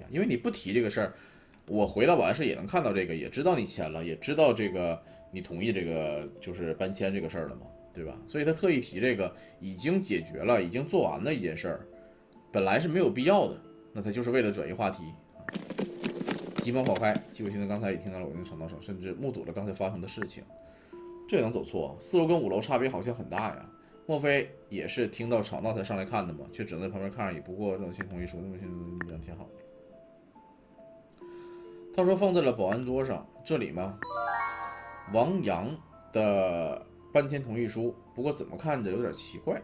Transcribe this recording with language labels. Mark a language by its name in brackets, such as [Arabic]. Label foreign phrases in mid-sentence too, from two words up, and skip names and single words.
[Chinese] 因為你不提這個事兒，我回到保安室也能看到這個，也知道你簽了，也知道這個你同意這個就是搬遷這個事兒了嘛，對吧？所以他特意提這個已經解決了，已經做完了一件事兒，本來是沒有必要的。那他就是為了轉移話題，急忙跑開。結果現在剛才也聽到了我那吵鬧聲，甚至目睹了剛才發生的事情，這也能走錯？4樓跟5樓差別好像很大呀，莫非也是聽到吵鬧才上來看的嗎？卻只能在旁邊看而已。不過這種簽同意書，那麼現在這樣挺好的。他說放在了保安桌上，這裡嗎？王陽的搬迁同意书，不过怎么看着有点奇怪。